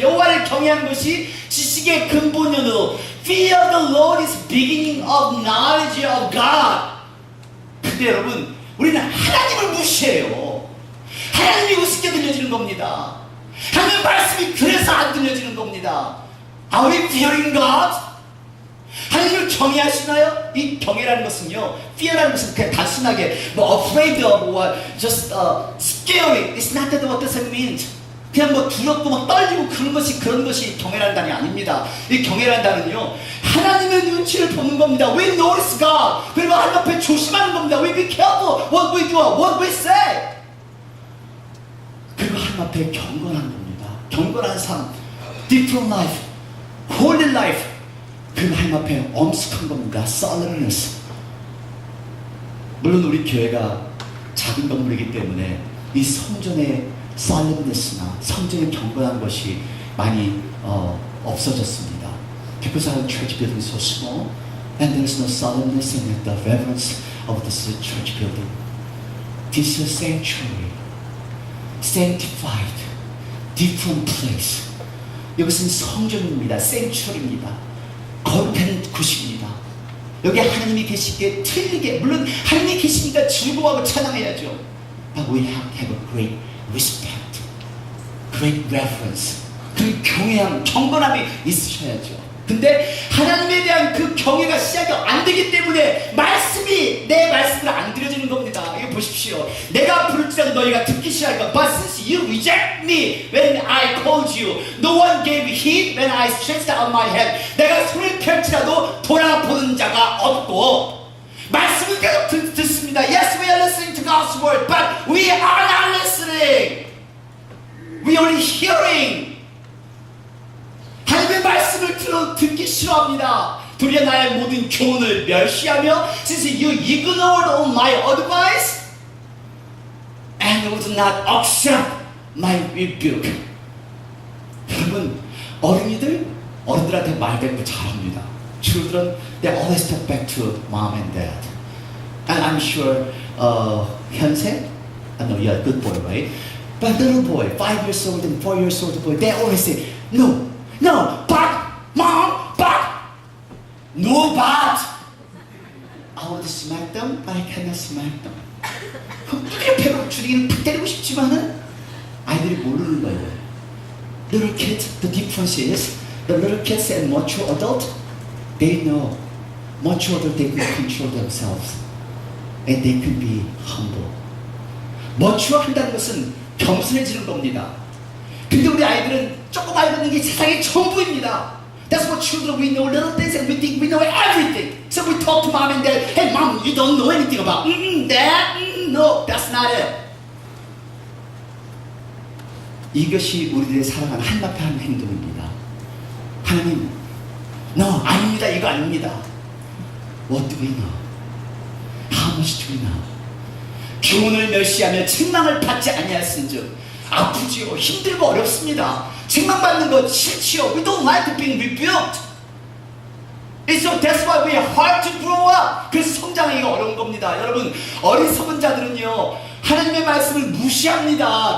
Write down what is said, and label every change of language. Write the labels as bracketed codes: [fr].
[ko] 여호와를 경외하는 것이 지식의 근본이오늘 [en] Fear the Lord is beginning of knowledge of God. [ko] 근데 여러분, 우리는 하나님을 무시해요. 하나님이 우습게 들려지는 겁니다. 하나님의 말씀이 그래서 안 들려지는 겁니다. [en] Are we fearing God? [ko] 하나님을 경외하시나요? 이 경외라는 것은요, fear라는 것은 그냥 단순하게 [en] afraid of or just scary. It's not that what does it mean. [ko] 그냥 두렵고 떨리고 그런 것이 경외라는 단이 아닙니다. 이 경외라는 단은요, 하나님의 눈치를 보는 겁니다. [en] We notice God. [ko] 그리고 하나님 앞에 조심하는 겁니다. [en] We be careful what we do, what we say. [ko] 그리고 하나님 앞에 경건한 겁니다. 경건한 삶, [en] different life, holy life. [ko] 그리고 하나님 앞에 엄숙한 겁니다. [en] solemnness. [ko] 물론 우리 교회가 작은 건물이기 때문에 이 성전의 solemnness나 성전의 경건한 것이 많이 없어졌습니다. [en] Because our church building is so small, and there is no solemnness in it, the reverence of this church building. This is a sanctuary, sanctified, different place. [ko] 이것은 성전입니다. sanctuary입니다. 거룩한 곳입니다. 여기 하나님이 계시기에 틀리게, 물론 하나님이 계시니까 즐거워하고 찬양해야죠. [en] But we have a great respect, great reverence. [ko] 그 경외함, 경건함이 있으셔야죠. 근데 하나님에 대한 그 경외가 시작이 안 되기 때문에 내 말씀을 안 들려주는 겁니다. 이거 보십시오. 내가 부를지라도 너희가 듣기 싫어하니까 [en] But since you reject me when I called you, no one gave heed when I stretched out my hand. [ko] 내가 손을 펼치라도 돌아보는 자가 없고 말씀을 계속 듣습니다. [en] Yes, we are listening to God's word, but we are not listening. We are only hearing. [ko] 하나님의 말씀을 듣기 싫어합니다. 도리어 나의 모든 교훈을 멸시하며 [en] Since you ignored all my advice and would not accept my rebuke. [ko] 여러분, 어른들한테 말대로 잘합니다. [en] Children, they always talk back to mom and dad. And I'm sure 현세, I know you're a good boy, right? But little boy, 5 years old and 4 years old boy, they always say, no, but, mom, but, no, but. I want to smack them, but I cannot smack them. [ko] 그렇게 배가 줄이기는 탁 때리고 싶지만은 아이들이 모르는 거예요. [en] Little kids, the difference is, the little kids and mature adult, they know. Mature adult, they can control themselves. And they can be humble. [ko] mature 한다는 것은 겸손해지는 겁니다. 근데 우리 아이들은 조금 알고 있는 게 세상의 전부입니다. [en] That's what children, we know little things and we think we know everything. So we talk to mom and dad, hey mom, you don't know anything about that? No, that's not it. [ko] 이것이 우리들의 살아가는 하나님 앞에 하는 행동입니다. 하나님, no, 아닙니다. 이거 아닙니다. [en] What do we know? How much do we know? [ko] 교훈을 멸시하며 책망을 받지 아니하였은즉 아프지요. 힘들고 어렵습니다. 책망받는 것 싫지요. [en] We don't like being rebuked. So that's why we are hard to grow up. [ko] 그래서 성장하기가 어려운 겁니다. 여러분, 어리석은 자들은요, 하나님의 말씀을 무시합니다.